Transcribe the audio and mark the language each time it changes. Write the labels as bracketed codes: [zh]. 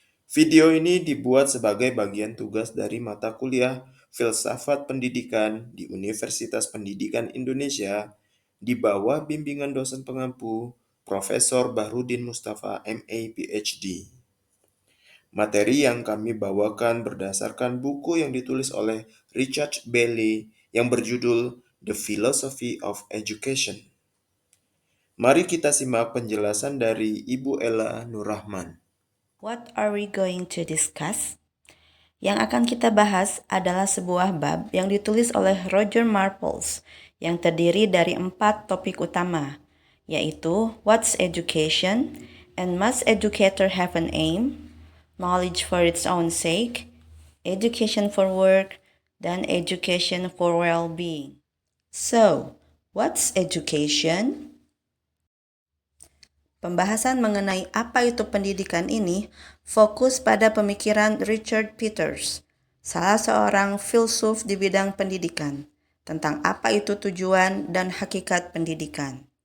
[id] Video ini dibuat sebagai bagian tugas dari mata kuliah Filsafat Pendidikan di Universitas Pendidikan Indonesia di bawah bimbingan dosen pengampu Profesor Bahrudin Mustafa MA PhD. Materi yang kami bawakan berdasarkan buku yang ditulis oleh Richard Bailey yang berjudul The Philosophy of Education. Mari kita simak penjelasan dari Ibu Ella Nurrahman. [en] What are we going to discuss? [id] Yang akan kita bahas adalah sebuah bab yang ditulis oleh Roger Marples yang terdiri dari 4 topik utama, yaitu [en] What's Education? And Must Educator Have an Aim? Knowledge for its own sake, Education for Work, dan Education for Well-being. So, what's education? [id] Pembahasan mengenai apa itu pendidikan ini fokus pada pemikiran Richard Peters, salah seorang filsuf di bidang pendidikan, tentang apa itu tujuan dan hakikat pendidikan.